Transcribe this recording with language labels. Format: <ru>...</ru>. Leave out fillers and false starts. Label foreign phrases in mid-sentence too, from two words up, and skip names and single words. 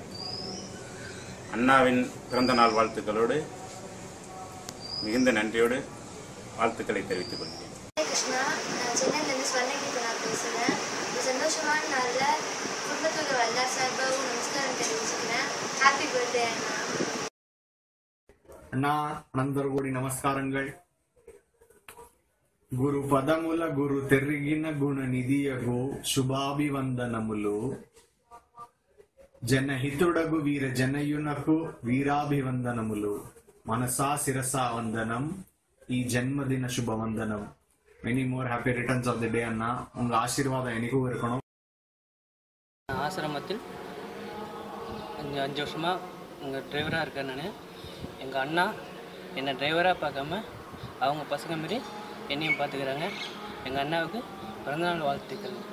<ta>அண்ணாவின் பிறந்த நாள் வாழ்த்துக்களோடு மிகுந்த நன்றியோடு வாழ்த்துக்களை தெரிவித்துக் கொள்கிறேன். கிருஷ்ணா, நான் சென்னையிலேருந்து ஸ்வர்ணகீதா நான் பேசுகிறேன். இந்த சந்தோஷமான நாளில் குடும்பத்தோட எல்லா சார்பாகவும் நமஸ்காரம் தெரிவிச்சுக்கிறேன்.</ta> <en>Happy birthday அண்ணா.</en> <te>అన్నా అందరూ కూడి నమస్కారంగల్. గురు పదముల గురు తెరిగిన గుణ నిధియగు శుభాభివందనములు. జనహితుడగు వీర జనయునకు వీరాభివందనములు. మనసా శిరసా వందనం, ఈ జన్మదిన శుభవందనం.</te> <en>many more happy returns of the day அண்ணா.</en> <ta>உங்க ஆசீர்வாதம் எனக்கும் இருக்கணும். ஆசிரமத்தில் 5 வருஷமாக உங்கள் டிரைவராக இருக்கேன் நான். எங்கள் அண்ணா என்னை டிரைவராக பார்க்காம அவங்க பசங்க மாரி என்னையும் பார்த்துக்கிறாங்க. எங்கள் அண்ணாவுக்கு பிறந்தநாள் வாழ்த்துக்கள்.</ta>